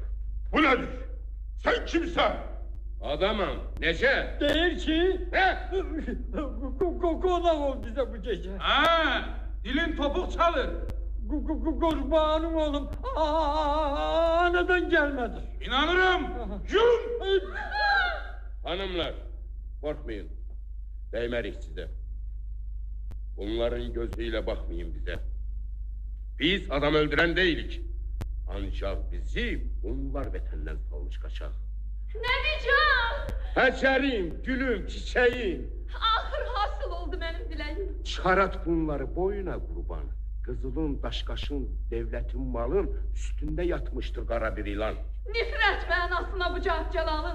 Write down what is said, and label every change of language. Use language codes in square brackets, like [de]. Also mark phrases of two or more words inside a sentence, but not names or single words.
[az] Bu nədir? Sən kimsən? Adamım. Necə? Deyir ki, qonaq ol bizə bu gecə. Dilin topuq çalır. Qurbanım oğlum, anadan gəlmədir. [tr] İnanırım. Yum! Hanımlar, korkmayın. [az] Değmərik sizə. [tr] Bunların gözüyle bakmayın bize. Biz adam öldüren değilik. [az] Ancak bizi bunlar vətəndən salmış kaçaq. Nəbican! Həcərim, gülüm, çiçeğim. Axır hasıl oldu mənim diləyim. Çıxarat bunları boyuna qurban. Qızılın, daşqaşın, devlətin malın üstündə yatmışdır qara bir ilan. Nifrət mənasına bucaq Cəlalın.